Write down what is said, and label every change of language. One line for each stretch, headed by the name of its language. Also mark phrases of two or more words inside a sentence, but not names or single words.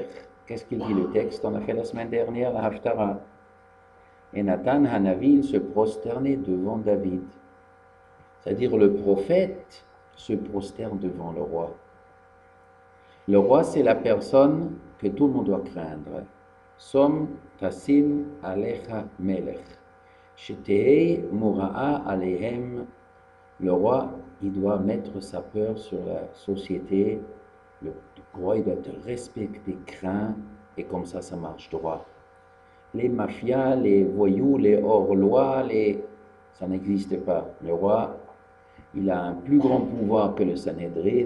French: Qu'est-ce qu'il dit le texte? On a fait la semaine dernière la Haftarah. Et Nathan Hanavi, il se prosternait devant David. C'est-à-dire le prophète se prosterne devant le roi. Le roi, c'est la personne que tout le monde doit craindre.
Hebrew: שום תשים עליך מלך. שתהא מוראה עליהם.
French: Le roi, il doit mettre sa peur sur la société. Le roi, il doit être respecté, craint, et comme ça marche droit. Les mafias, les voyous, les hors-lois, ça n'existe pas. Le roi, il a un plus grand pouvoir que le Sanhédrin.